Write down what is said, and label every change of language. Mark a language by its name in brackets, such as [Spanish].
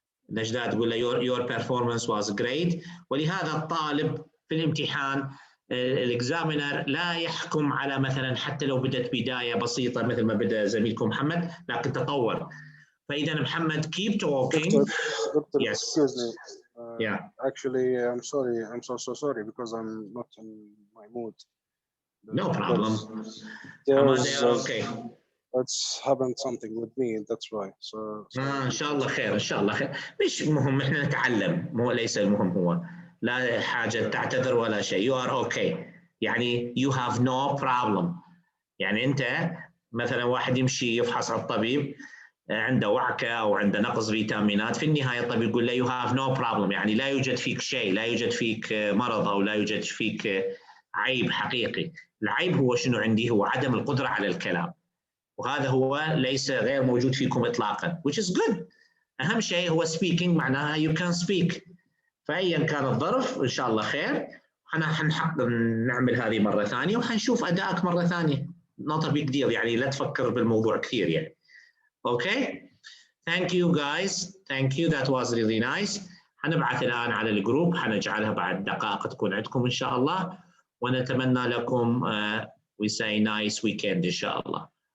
[Arabic] نجدة تقول له [English] your performance was great. [Arabic] ولهذا الطالب في الامتحان الاكزامينر لا يحكم على مثلا حتى لو بدت بداية بسيطة مثل ما بدأ زميلكم محمد، لكن تطور. فإذا محمد [English] keep talking. Doctor, yes. Excuse me. Yeah. Actually, I'm sorry. I'm so sorry because I'm not in my mood. No problem. Okay. It's happened something with me, that's why. So [Arabic] إن شاء الله خير، إن شاء الله خير. مش مهم، إحنا نتعلم، مو ليس المهم هو. لا حاجة تعتذر ولا شيء. [English] You are okay. [Arabic] يعني [English] you have no problem. [Arabic] يعني أنت مثلا واحد يمشي يفحص على الطبيب عنده وعكة أو عنده نقص فيتامينات، في النهاية الطبيب يقول له [English] you have no problem، [Arabic] يعني لا يوجد فيك شيء، لا يوجد فيك مرض أو لا يوجد فيك عيب حقيقي. العيب هو شنو عندي؟ هو عدم القدرة على الكلام، وهذا هو ليس غير موجود فيكم إطلاقا [English] which is good. [Arabic] أهم شيء هو speaking، معناها [English] you can speak. [Arabic] فأيا كان الظرف إن شاء الله خير. حنحقق نعمل هذه مرة ثانية وحنشوف أدائك مرة ثانية. [English] not a big deal، [Arabic] يعني لا تفكر بالموضوع كثير يعني. [English] Okay. Thank you guys. Thank you. That was really nice. [Arabic] حنبعث الآن على الجروب، حنجعلها بعد دقائق تكون عندكم إن شاء الله، ونتمنى لكم [English] we say nice weekend [Arabic] إن شاء الله.